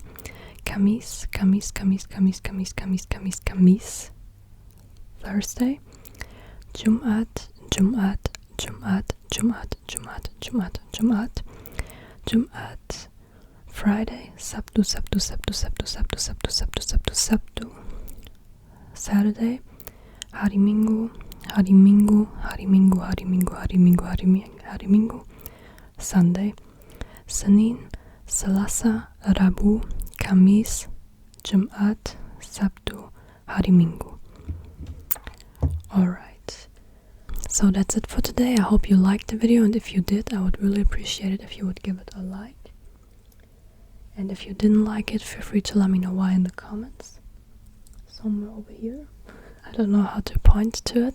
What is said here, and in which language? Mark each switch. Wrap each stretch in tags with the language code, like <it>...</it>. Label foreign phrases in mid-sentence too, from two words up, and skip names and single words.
<id>Kamis, Kamis, Kamis, Kamis, Kamis, Kamis, Kamis, Kamis, Thursday. Jumat, Jumat, Jumat, Jumat, Jumat, Jumat, Jumat, Jumat, Friday. Sabtu, Sabtu, Sabtu, Sabtu, Sabtu, Sabtu, Sabtu, Sabtu, Sabtu, Saturday. Hari Minggu, Hari Minggu, Hari Minggu, Hari Minggu, Hari Minggu, Hari Minggu, Hari Minggu, Sunday. Senin, Selasa, Rabu, Kamis, Jumat, Sabtu, Hari Minggu.</id> <en>Alright, so that's it for today. I hope you liked the video, and if you did, I would really appreciate it if you would give it a like. And if you didn't like it, feel free to let me know why in the comments. Somewhere over here. I don't know how to point to it.</en>